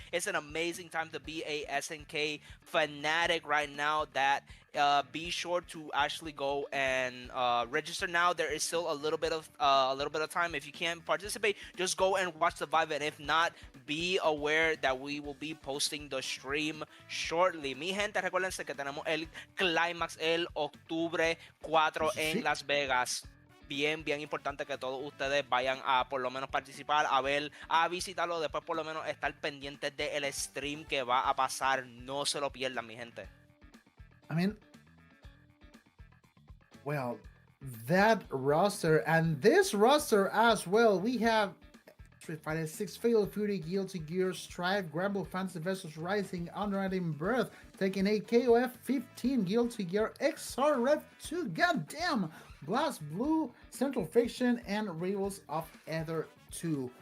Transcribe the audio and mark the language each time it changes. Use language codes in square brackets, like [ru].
[en] It's an amazing time to be a SNK fanatic right now. That be sure to actually go and register now. There is still a little bit of time. If you can't participate, just go and watch the vibe, and if not, be aware that we will be posting the stream shortly. [es] Mi gente, recuérdense que tenemos el Climax el octubre 4 en Sí. Las Vegas. Bien, bien importante que todos ustedes vayan a por lo menos participar, a ver, a visitarlo, después por lo menos estar pendientes del stream que va a pasar. No se lo pierdan, mi gente. [en] I mean, well, that roster and this roster as well. We have Street Fighter 6, Fatal Fury, Guilty Gear, Strive, Gramble Fantasy vs Rising, Unreading Birth, taking 8 KOF, 15 Guilty Gear, XR Rev 2, goddamn, Blast Blue, Central Fiction, and Rivals of Ether 2.